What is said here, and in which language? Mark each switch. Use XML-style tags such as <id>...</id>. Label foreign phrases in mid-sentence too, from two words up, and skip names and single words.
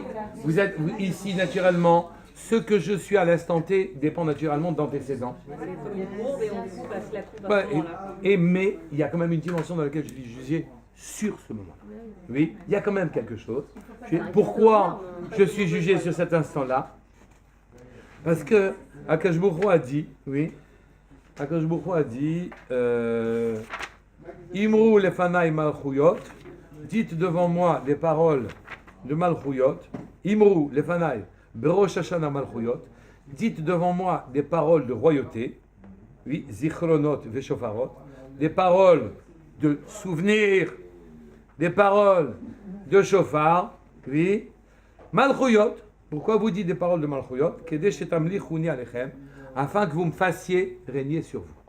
<fr>Vous êtes ici naturellement. Ce que je suis à l'instant T dépend naturellement d'antécédents. Mais il y a quand même une dimension dans laquelle je suis jugé sur ce moment-là. Oui, il y a quand même quelque chose. Pourquoi je suis jugé sur cet instant-là? Parce que</fr> <he>הקדוש ברוך הוא</he> <fr>a dit,</fr> <he>אמרו לפני מלכויות,</he> <fr>dites devant moi des paroles de malchuyot,</fr> <he>אמרו לפני בראש השנה מלכויות,</he> <fr>dites devant moi des paroles de royauté, oui,</fr> <he>זכרונות ושופרות,</he> <fr>des paroles de souvenirs, des paroles de shofar, oui, malchuyot. Pourquoi vous dites des paroles de malchuyot? Afin que vous me fassiez régner sur vous.</fr>